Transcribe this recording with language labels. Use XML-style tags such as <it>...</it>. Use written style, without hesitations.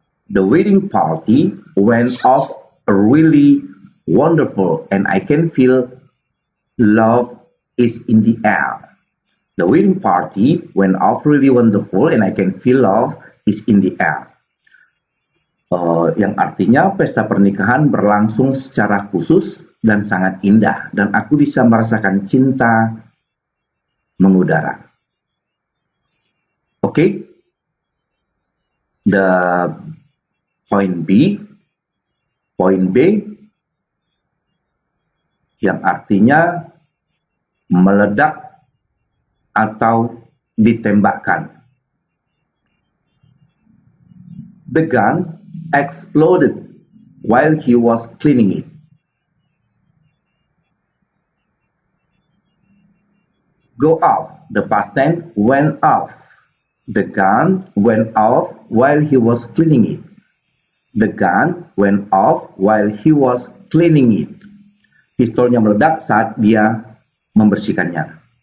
<en>The wedding party went off really wonderful, and I can feel love is in the air. The wedding party went off really wonderful, and I can feel love is in the air.</en> <id>Yang artinya pesta pernikahan berlangsung secara khusus dan sangat indah, dan aku bisa merasakan cinta mengudara. Okay, the point B yang artinya meledak atau ditembakkan.</id> <en>The gun exploded while he was cleaning it. Go off, the past tense, went off. The gun went off while he was cleaning it. The gun went off while he was cleaning it.</en> <id>Pistolnya meledak saat dia membersihkannya.</id>